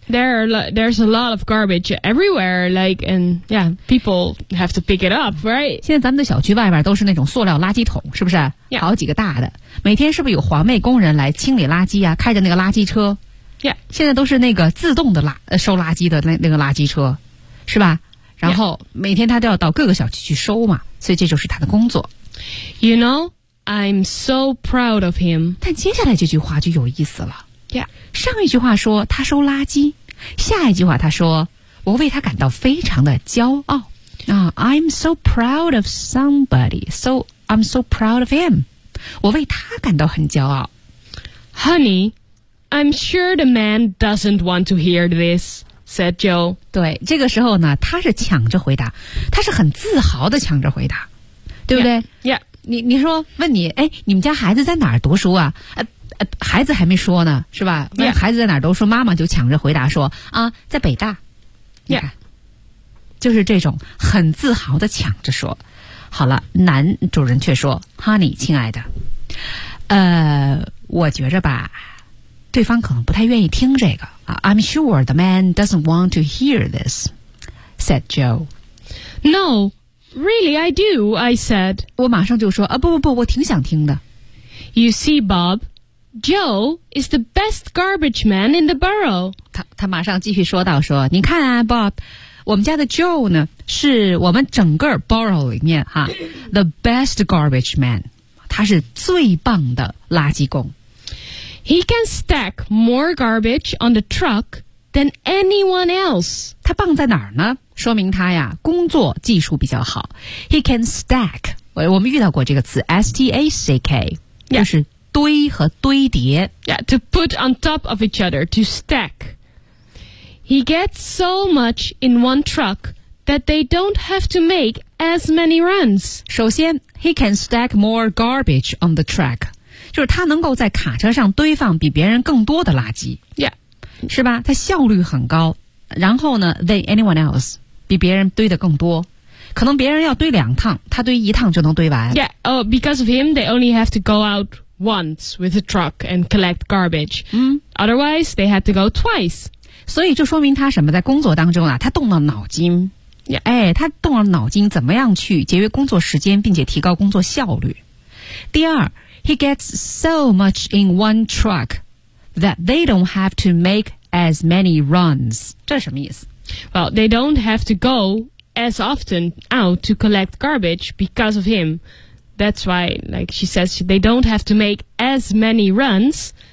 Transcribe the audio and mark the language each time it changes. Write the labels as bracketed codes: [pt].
[en] Yeah, there's a lot of garbage everywhere, like, and yeah, people have to pick it up, right? [zh] 现在咱们的小区外面都是那种塑料垃圾桶，是不是？ [en] Yeah. [zh] 好几个大的。每天是不是有环卫工人来清理垃圾啊，开着那个垃圾车。 [en] Yeah. [zh] 现在都是那个自动的收垃圾的那个垃圾车，是吧？然后每天他都要到各个小区去收嘛，所以这就是他的工作。 [en] You know,I'm so proud of him. [zh] 但接下来这句话就有意思了。 [en] Yeah. [zh] 上一句话说他收垃圾，下一句话他说我为他感到非常的骄傲。 [en] I'm so proud of somebody. So I'm so proud of him. [zh] 我为他感到很骄傲。 [en] Honey, I'm sure the man doesn't want to hear this, said Joe. [zh] 对，这个时候呢，他是抢着回答，他是很自豪地抢着回答，对不对？ [en] Yeah. [zh] 你说，问你，哎，你们家孩子在哪儿读书啊？孩子还没说呢，是吧？问孩子在哪儿读书，妈妈就抢着回答说，啊，在北大。 [en] Yeah. [zh] 就是这种很自豪地抢着说。好了，男主人却说 ，Honey, 亲爱的，我觉着吧，对方可能不太愿意听这个啊。 [en] I'm sure the man doesn't want to hear this, said Joe. No, really, I do, I said. [zh] 我马上就说啊，不不不，我挺想听的。 [en] You see, Bob, Joe is the best garbage man in the borough. [zh] 他马上继续说道说，你看啊 ，Bob, 我们家的 Joe 呢，是我们整个 borough 里面哈 [en] the best garbage man. [zh] 他是最棒的垃圾工。 [en] He can stack more garbage on the truck than anyone else. [zh] 他棒在哪儿呢？说明他呀，工作技术比较好。 [en] He can stack. [zh] 我们遇到过这个词 ,S-T-A-C-K,、 [en] yeah. [zh] 就是堆和堆叠。 [en] Yeah, to put on top of each other, to stack. He gets so much in one truck that they don't have to make as many runs. [zh] 首先 [en] He can stack more garbage on the track. [zh] 就是他能够在卡车上堆放比别人更多的垃圾。 [en] Yeah. [zh] 是吧？他效率很高。然后呢 [en] than anyone else. [zh] 比别人堆得更多。可能别人要堆两趟，他堆一趟就能堆完。 [en] Yeah. Oh, because of him, they only have to go out once with a truck and collect garbage. Otherwise, they had to go twice. [zh] 所以就说明他什么，在工作当中啊，他动了脑筋。 [en] Yeah. [zh] 哎，他动了脑筋，怎么样去节约工作时间，并且提高工作效率。第二 [en] ，he gets so much in one truck that they don't have to make as many runs. [zh] 这是什么意思 [en] ？Well, they don't have to go as often out to collect garbage because of him. That's why, like she says, they don't have to make as many runs.